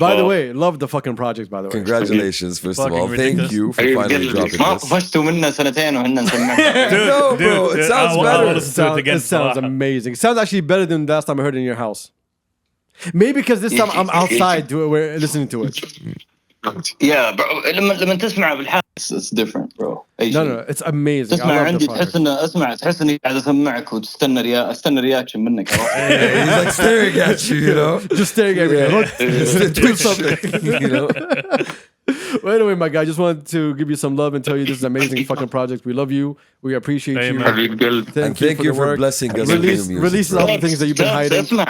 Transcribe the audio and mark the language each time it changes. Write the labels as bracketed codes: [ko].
[en] By the way, love the fucking project by the way. Congratulations first of all. Thank you for finally dropping [ar] ما [en] this. [ar] طفشتوا منا سنتين وهن نسمعنا. [en] No bro, it sounds better. It sounds amazing. It sounds actually better than last time I heard it in your house. Maybe because this time I'm outside we're listening to it. Yeah, bro. [ar] لما تسمع بالحال [en] it's different, bro. No, it's amazing. [ar] تسمع عندي تحس اني قاعد اسمعك وتستنى استنى رياكشن منك. [en] He's like staring at you, you know. Just staring at me. Do something, you know. Well, anyway, my guy, just wanted to give you some love and tell you this is an amazing fucking project. We love you. We appreciate you. Thank you for blessing us with new music. Release all the things that you've been hiding.